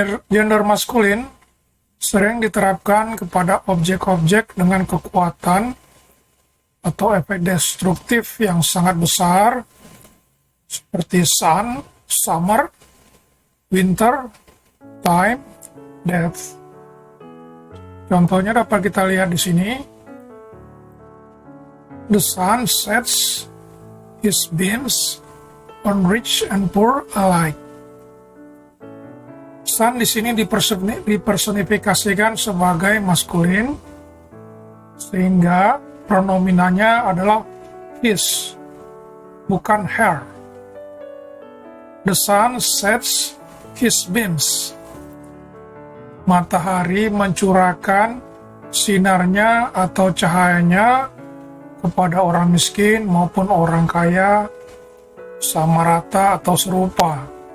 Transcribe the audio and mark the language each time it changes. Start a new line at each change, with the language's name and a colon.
Indonesian: Gender maskulin sering diterapkan kepada objek-objek dengan kekuatan atau efek destruktif yang sangat besar, seperti sun, summer, winter, time, death. Contohnya dapat kita lihat di sini.
English: The sun sets his beams on rich and poor alike.
Indonesian: Sun di sini dipersonifikasikan sebagai maskulin, sehingga pronominanya adalah his, bukan her.
English: The sun sets his beams.
Indonesian: Matahari mencurahkan sinarnya atau cahayanya kepada orang miskin maupun orang kaya sama rata atau serupa.